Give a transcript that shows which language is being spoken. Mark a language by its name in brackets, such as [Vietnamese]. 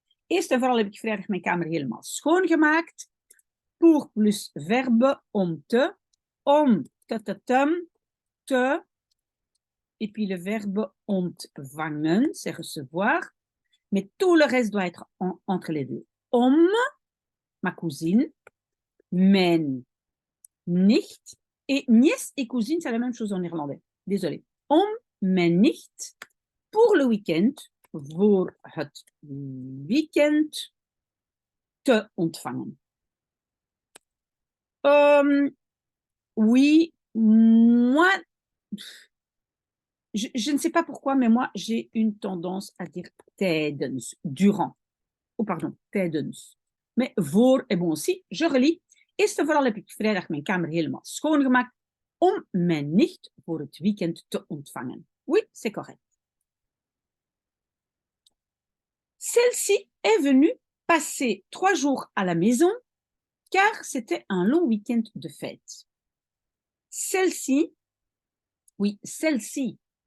[Dutch] Eerst en vooral heb ik vrijdag mijn kamer helemaal schoongemaakt. [French] Pour plus verbe om te. Om te, et puis le verbe ontvangen, c'est recevoir, mais tout le reste doit être entre les deux. Om, ma cousine, [Dutch] mijn nicht, [French] et nièce et cousine, c'est la même chose en néerlandais. Désolé. [Dutch] Om, mijn nicht, [French] pour le week-end, [Dutch] voor het weekend, te ontvangen. [French] Oui, moi, je ne sais pas pourquoi, mais moi, j'ai une tendance à dire tijdens, durant. Oh, pardon, tijdens. Mais voor est bon aussi. Je relis. [Dutch] Eerst en vooral heb ik vrijdag mijn kamer helemaal schoongemaakt om mijn nicht voor het weekend te ontvangen. [French] Oui, c'est correct. Celle-ci est venue passer 3 jours à la maison car c'était un long week-end de fête. Celle-ci, oui, celle-ci.